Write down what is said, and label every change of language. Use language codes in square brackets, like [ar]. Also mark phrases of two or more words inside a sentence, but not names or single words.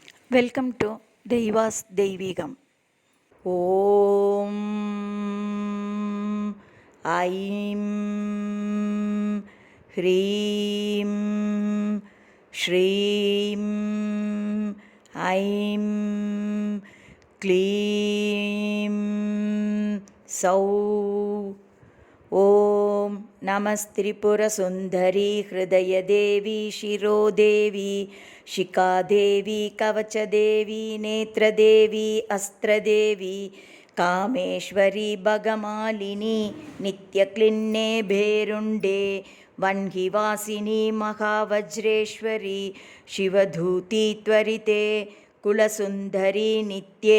[en] welcome to [sa] தெய்வாஸ் தெய்வீகம். ॐ ऐं ह्रीं श्रीं ऐं क्लीं सौः. ॐ नमस्त्रिपुरसुन्दरि हृदयदेवि शिरोदेवि शिखादेवी कवचदेवी नेत्रदेवी अस्त्रदेवी कामेश्वरी भगमालिनी नित्यक्लिन्ने भेरुण्डे वह्निवासिनी महावज्रेश्वरी शिवधूती त्वरिते कुलसुन्दरी नित्ये